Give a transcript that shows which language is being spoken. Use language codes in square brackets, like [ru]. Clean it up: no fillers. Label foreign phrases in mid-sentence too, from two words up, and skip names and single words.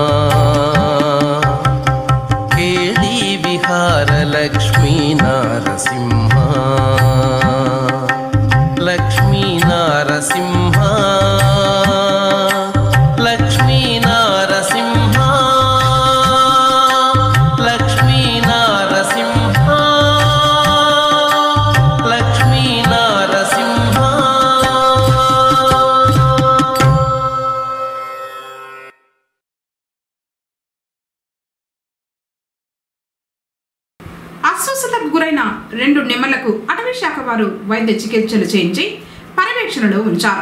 [sa] केळी विहार लक्ष्मी नारसिंह लक्ष्मी नारसिंह लक्ष्मी नारसिंह लक्ष्मी नारसिंह लक्ष्मी नारसिंह [te] అస్వస్థతకు గురైన 2 నెమళ్లకు అటవీ శాఖ వారు వైద్య చికిత్సలు చేయించి పర్యవేక్షణలో ఉంచారు.